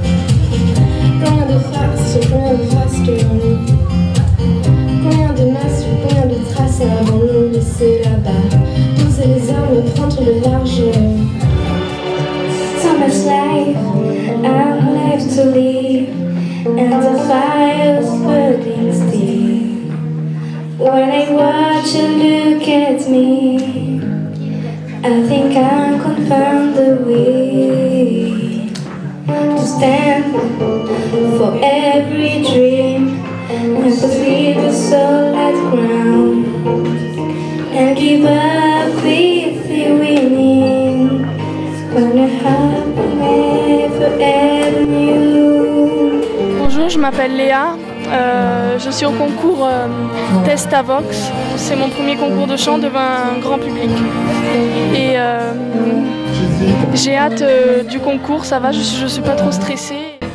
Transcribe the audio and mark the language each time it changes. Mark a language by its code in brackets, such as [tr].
[fr] Combien de phrases que nous, combien de masques, combien de traces avant de nous laisser là-bas, poser les armes, prendre le large. [en] So much life I'm left to live, and the fire's burning still. When I watch you look at me, I think I can find the way to stand for every dream and to leave the solid ground and give up with the winning. Gonna happen forever new. [fr] Bonjour, je m'appelle Léa. Je suis au concours Testavox. C'est mon premier concours de chant devant un grand public. Et j'ai hâte du concours, ça va, je suis pas trop stressée.